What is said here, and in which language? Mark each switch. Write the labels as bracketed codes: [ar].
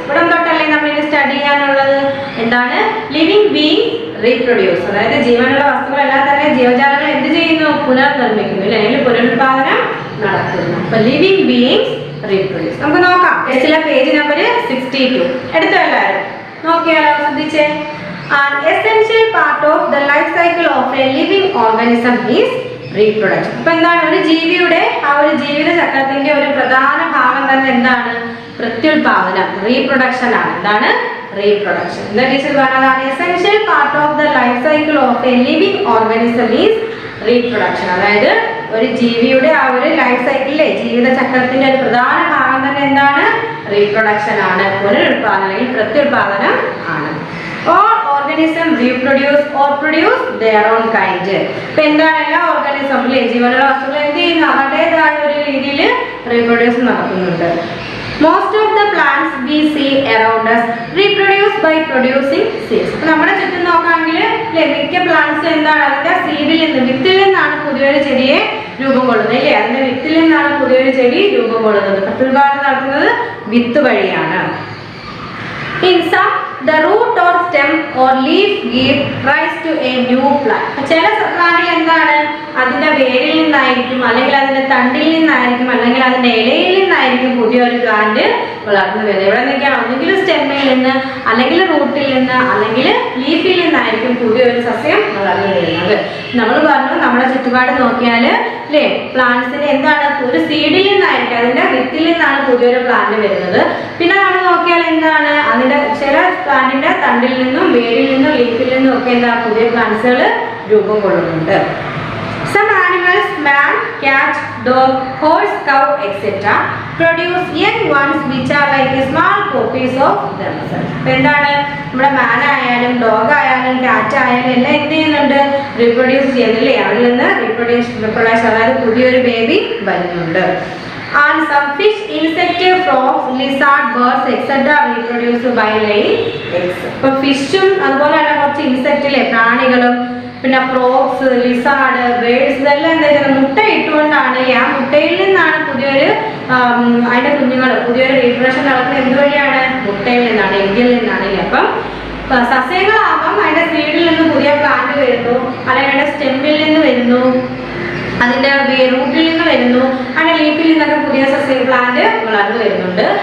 [ml] ഇവിടെ തൊട്ടല്ലേ നമ്മൾ ഇനി സ്റ്റഡി ചെയ്യാനുള്ളത്? എന്താണ്? [en] Living being reproduce. [ml] അതായത് ജീവനുള്ള വസ്തുക്കളെല്ലാം തന്നെ ജീവജാലങ്ങൾ എന്ത് ചെയ്യുന്നു? പുനർനിർമ്മിക്കുന്നു, അല്ലെങ്കിൽ പുനരുത്പാദനം നടത്തുന്നു. അപ്പൊ [en] Living beings reproduce. [ml] നമുക്ക് നോക്കാം. ടെസ്റ്റിലെ പേജ് നമ്പർ 62 എടുത്തോ എല്ലാവരും? നോക്കിയാലോ? ശ്രദ്ധിച്ചേ. [en] An essential part of the life cycle of a living organism is reproduction. [ml] അപ്പൊ എന്താണ്? ഒരു ജീവിയുടെ ആ ഒരു ജീവിത ചക്രത്തിന്റെ ഒരു പ്രധാന ഭാഗം തന്നെ എന്താണ്? പ്രത്യുൽപാദനം, റീപ്രൊഡക്ഷൻ ആണ്. എന്താണ്? റീപ്രൊഡക്ഷൻ. എന്താ ടീച്ചർ പറഞ്ഞതാണ്? [en] Essential part of the life cycle of a living organism is reproduction. [ml] അതായത് ഒരു ജീവിയുടെ ആ ഒരു ലൈഫ് സൈക്കിളിലെ ജീവിത ചക്രത്തിന്റെ ഒരു പ്രധാന ഭാഗം തന്നെ എന്താണ്? റീപ്രൊഡക്ഷൻ ആണ്, പുനരുത്പാദനം അല്ലെങ്കിൽ പ്രത്യുൽപാദനം ആണ്. [en] All organisms reproduce or produce their own kind. [ml] ഇപ്പൊ എന്താണ്? എല്ലാ ഓർഗാനിസമിലെ ജീവനുള്ള വസ്തുക്കൾ എന്ത് ചെയ്യുന്നു? അവരുടേതായ ഒരു രീതിയിൽ റീപ്രൊഡ്യൂസ് നടത്തുന്നുണ്ട്. [en] Most of the plants we see around us reproduce by producing seeds. [ml] അപ്പൊ നമ്മുടെ ചുറ്റും നോക്കാമെങ്കിൽ മിക്ക പ്ലാന്റ്സ് എന്താണ്? അതിന്റെ സീഡിൽ നിന്ന്, വിത്തിൽ നിന്നാണ് പുതിയൊരു ചെടിയെ രൂപം കൊള്ളുന്നത്. ഇല്ലേ? അതിന്റെ വിത്തിൽ നിന്നാണ് പുതിയൊരു ചെടി രൂപം കൊള്ളുന്നത്. പ്രത്യുൽപാദനം നടത്തുന്നത് വിത്ത് വഴിയാണ്. [en] In some the root or stem or leaf give rise to a new plant. [ml] ചില പ്ലാന്റിൽ എന്താണ് അതിന്റെ വേരിൽ നിന്നായിരിക്കും, അല്ലെങ്കിൽ അതിന്റെ തണ്ടിൽ നിന്നായിരിക്കും, അല്ലെങ്കിൽ അതിന്റെ ഇലയിൽ നിന്നായിരിക്കും പുതിയൊരു പ്ലാന്റ് വളർന്നു വരുന്നത്. ഇവിടെ നിന്നൊക്കെയാണ് ഒന്നുകിൽ സ്റ്റെമ്മിൽ നിന്ന്, അല്ലെങ്കിൽ റൂട്ടിൽ നിന്ന്, അല്ലെങ്കിൽ ലീഫിൽ നിന്നായിരിക്കും പുതിയൊരു സസ്യം വളർന്നു വരുന്നത്. നമ്മൾ പറഞ്ഞു നമ്മുടെ ചുറ്റുപാട് നോക്കിയാൽ അല്ലേ, പ്ലാന്റ്സിന് എന്താണ് ഒരു സീഡിൽ നിന്നായിരിക്കും, അതിന്റെ വിത്തിൽ നിന്നാണ് പുതിയൊരു പ്ലാന്റ് വരുന്നത്. പിന്നെ നമ്മൾ നോക്കിയാൽ എന്താണ് അതിന്റെ ചില പ്ലാന്റിന്റെ തണ്ടിൽ നിന്നും വേരിൽ നിന്നും ലീഫിൽ നിന്നും ഒക്കെ എന്താ പുതിയ പ്ലാന്റ്സുകൾ രൂപം കൊള്ളുന്നുണ്ട്. [en] Some animals, man, cat, dog, horse, cow, etc. produce young ones which are like a small copies of themselves. [ml] എന്താണ് നമ്മുടെ മാൻ ആയാലും ഡോഗ് ആയാലും കാറ്റ് ആയാലും എല്ലാം എന്ത് ചെയ്യുന്നുണ്ട്, റീപ്രൊഡ്യൂസ് ചെയ്യുന്നില്ലേ, അവരിൽ നിന്ന് റീപ്രൊഡ്യൂസ് അതായത് പുതിയൊരു ബേബി വരുന്നുണ്ട്. [en] And some fish, insect, frogs, lizard, birds, etc. reproduce by laying eggs. [ml] ഇപ്പൊ ഫിഷും അതുപോലെ തന്നെ കുറച്ച് ഇൻസെക്റ്റിലെ പ്രാണികളും പിന്നെ ഫ്രോഗ്സ്, ലിസാർഡ്, ബേഡ്സ് ഇതെല്ലാം എന്താ ചെയ്യുന്നത്, മുട്ട ഇട്ടുകൊണ്ടാണ്. ആ മുട്ടയിൽ നിന്നാണ് പുതിയൊരു അതിന്റെ കുഞ്ഞുങ്ങൾ പുതിയൊരു റീപ്രൊഡക്ഷൻ നടക്കുന്നത്. എന്തുവഴിയാണ്? മുട്ടയിൽ നിന്നാണ്, എഗ്ഗിൽ നിന്നാണ്. അപ്പം സസ്യങ്ങളാവാം അതിന്റെ സീഡിൽ നിന്ന് പുതിയ പ്ലാന്റ് വരുന്നു, അല്ലെങ്കിൽ അതിന്റെ സ്റ്റെമ്മിൽ നിന്ന് വരുന്നു, അതിന്റെ റൂട്ടിൽ നിന്ന് വരുന്നു, അതിന്റെ ലീഫിൽ നിന്നൊക്കെ പുതിയ സസ്യ പ്ലാന്റ് വളർന്നു വരുന്നുണ്ട്.